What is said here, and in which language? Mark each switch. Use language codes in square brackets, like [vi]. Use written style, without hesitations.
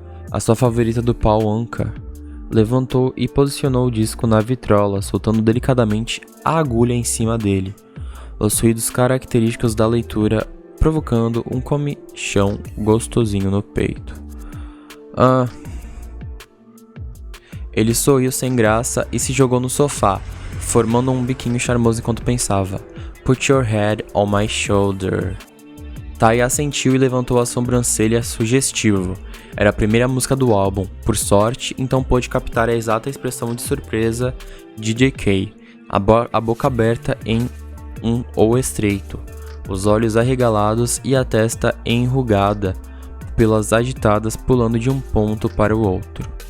[pt] A sua favorita do Paul Anka. Levantou e posicionou o disco na vitrola, soltando delicadamente a agulha em cima dele. Os ruídos característicos da leitura provocando um comichão gostosinho no peito. Ele sorriu sem graça e se jogou no sofá, formando um biquinho charmoso enquanto pensava. [en] Put your head on my shoulder. [pt] Tai assentiu e levantou a sobrancelha sugestivo. Era a primeira música do álbum, por sorte, então pôde captar a exata expressão de surpresa de JK, a boca aberta em um O estreito, os olhos arregalados e a testa enrugada, pupilas agitadas pulando de um ponto para o outro.